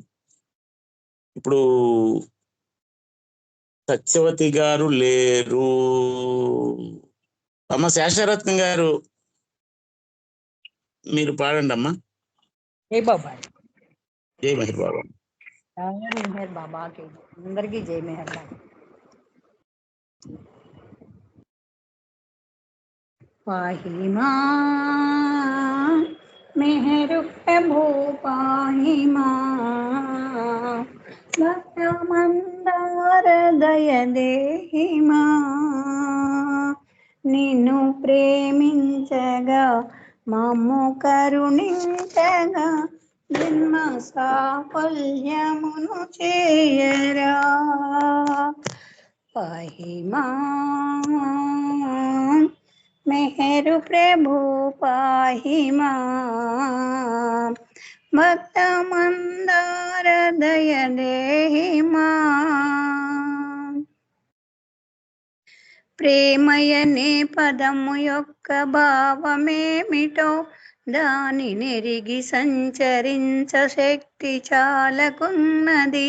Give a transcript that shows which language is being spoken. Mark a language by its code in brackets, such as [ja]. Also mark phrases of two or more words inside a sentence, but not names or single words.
[te] ఇప్పుడు సత్యవతి గారు లేరు. అమ్మ శేషరత్నం గారు మీరు పాడండి అమ్మా. జై బాబా. జై మెహర్ బాబా. మెహర్ బాబాకి అందరికీ జై మెహర్ బాబా. [sa] पाहि मां मेहर प्रभु पाहि मां भक्त मंदार दय देहि मां [te] నిన్ను ప్రేమించగా మమ్ము కరుణించగా జన్మ సాఫల్యమును చేయరా [sa] పాహి మాం మెహరు ప్రభు పాహి మాం భక్త మందార దయ దేహి మాం [te] ప్రేమయనే పదము యొక్క భావమేమిటో దాని నెరిగి సంచరించ శక్తి చాలకున్నది.